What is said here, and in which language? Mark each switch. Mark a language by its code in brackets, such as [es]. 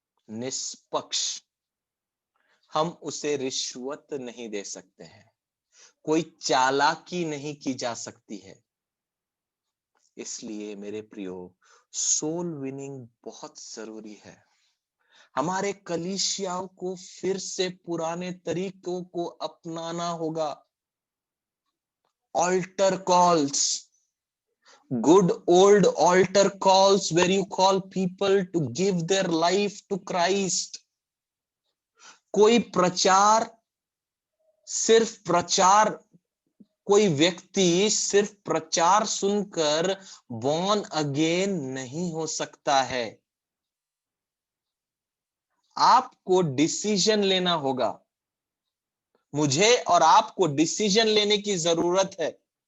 [hi] निष्पक्ष, हम उसे रिश्वत नहीं दे सकते हैं, कोई चालाकी नहीं की जा सकती है। इसलिए मेरे प्रियो, सोल विनिंग बहुत जरूरी है। हमारे कलीसियाओं को फिर से पुराने तरीकों को अपनाना होगा। [en] Altar calls, good old altar calls where you call people to give their life to Christ. [hi] कोई प्रचार, सिर्फ प्रचार, कोई व्यक्ति सिर्फ प्रचार सुनकर बॉर्न अगेन नहीं हो सकता है। आपको डिसीजन लेना होगा, मुझे और आपको डिसीजन लेने की जरूरत है।